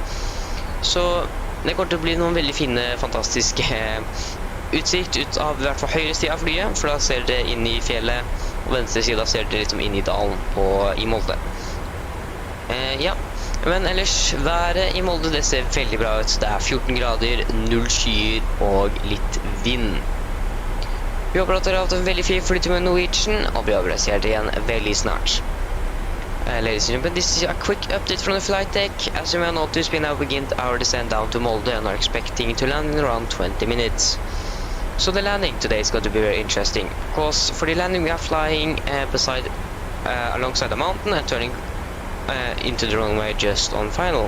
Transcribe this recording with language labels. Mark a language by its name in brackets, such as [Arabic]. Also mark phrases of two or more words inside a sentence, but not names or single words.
[Norwegian] Så det kommer til å bli noen veldig fine, fantastiske utsikt ut av I hvert fall høyre siden av flyet, for da ser dere inn I fjellet, og venstre siden ser dere liksom inn I dalen I Molde. Ja, men ellers været I Molde det ser veldig bra ut. Det 14 grader, 0 skyer og litt vind. Vi håper at dere har hatt en veldig fin flytur med Norwegian, og vi håper å se dere igjen veldig snart. [English] Ladies and gentlemen, this is a quick update from the flight deck. As you may notice, we now begin our descent down to Molde and are expecting to land in around 20 minutes. So the landing today is going to be very interesting, because for the landing we are flying alongside the mountain and turning into the runway just on final.